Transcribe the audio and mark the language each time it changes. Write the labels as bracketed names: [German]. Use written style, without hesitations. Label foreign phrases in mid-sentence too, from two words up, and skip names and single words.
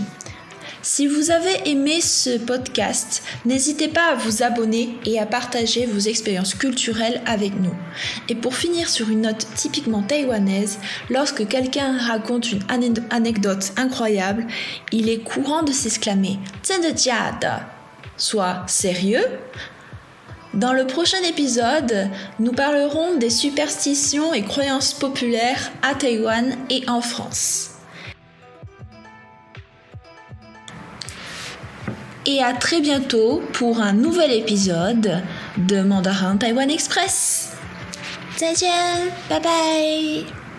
[French] Si vous avez aimé ce podcast, n'hésitez pas à vous abonner et à partager vos expériences culturelles avec nous. Et pour finir sur une note typiquement taïwanaise, lorsque quelqu'un raconte une anecdote incroyable, il est courant de s'exclamer « [Chinese] 真的假的 ?» [French] soit « sérieux ?» Dans le prochain épisode, nous parlerons des superstitions et croyances populaires à Taïwan et en France. Et à très bientôt pour un nouvel épisode de Mandarin Taïwan Express. [Chinese] 再见，拜拜。